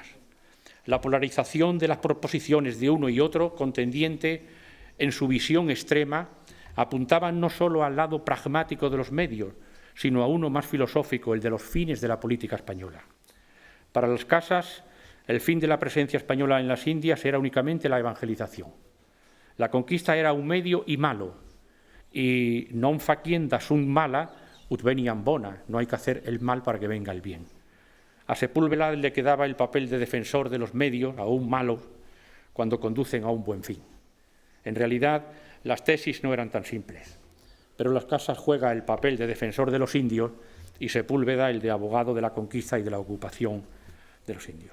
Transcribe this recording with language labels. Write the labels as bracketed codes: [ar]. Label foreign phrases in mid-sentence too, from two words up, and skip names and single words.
[es] La polarización de las proposiciones de uno y otro contendiente en su visión extrema apuntaban no solo al lado pragmático de los medios, sino a uno más filosófico, el de los fines de la política española. Para Las Casas, el fin de la presencia española en las Indias era únicamente la evangelización. La conquista era un medio y malo, y [la] non facienda sunt mala ut veniam bona, [es] no hay que hacer el mal para que venga el bien. A Sepúlveda le quedaba el papel de defensor de los medios, aún malos, cuando conducen a un buen fin. En realidad, las tesis no eran tan simples, pero Las Casas juega el papel de defensor de los indios y Sepúlveda el de abogado de la conquista y de la ocupación de los indios.